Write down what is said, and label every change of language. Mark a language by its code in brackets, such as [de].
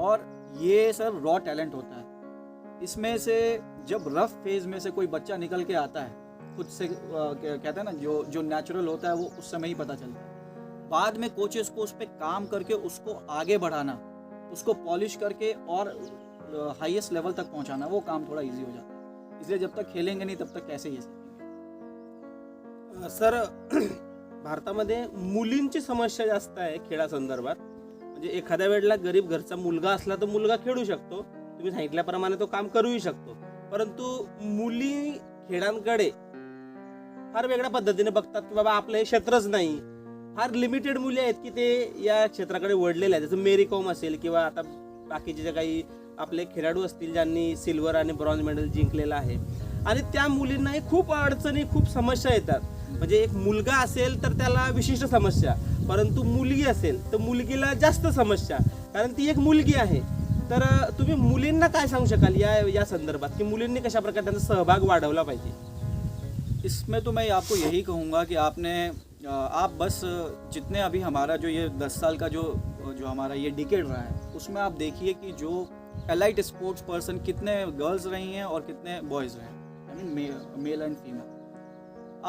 [hi] और ये sir raw talent होता है। इसमें से जब रफ फेज़ में से कोई बच्चा निकल के आता है, खुद से कहते हैं ना, जो नेचुरल होता है वो उस समय ही पता चलता है। बाद में कोचेस को उस पर काम करके उसको आगे बढ़ाना, उसको पॉलिश करके और हाईएस्ट लेवल तक पहुंचाना, वो काम थोड़ा इजी हो जाता है। इसलिए जब तक खेलेंगे नहीं तब तक कैसे ये सीखेंगे। [mr] सर, भारतामध्ये मुलींची समस्या जास्त आहे खेळासंदर्भात। म्हणजे एखाद्या वेळेला गरीब घरचा मुलगा असला तर मुलगा खेळू शकतो, तुम्ही सांगितल्याप्रमाणे तो काम करूही शकतो, परंतु मुली खेळांकडे फार वेगळ्या पद्धतीने बघतात की बाबा आपलं हे क्षेत्रच नाही। फार लिमिटेड मुली आहेत की ते या क्षेत्राकडे वळलेले आहेत, जसं मेरी कॉम असेल किंवा आता बाकीचे जे काही आपले खेळाडू असतील ज्यांनी सिल्वर आणि ब्रॉन्झ मेडल जिंकलेलं आहे, आणि त्या मुलींनाही खूप अडचणी, खूप समस्या येतात। म्हणजे एक मुलगा असेल तर त्याला विशिष्ट समस्या, परंतु मुलगी असेल तर मुलगीला जास्त समस्या, कारण ती एक मुलगी आहे। तर तुम्ही मुलींना काय सांगू शकाल या संदर्भात की मुलींनी कशा प्रकारे त्यांचा सहभाग वाढवला पाहिजे? [hi] इसमें तो मैं आपको यही कहूँगा कि आप बस जितने अभी हमारा जो ये 10 साल का जो हमारा ये डिकेड रहा है, उसमें आप देखिए कि जो एलाइट स्पोर्ट्स पर्सन कितने गर्ल्स रही हैं और कितने बॉयज़ रहे हैं, I mean male and female.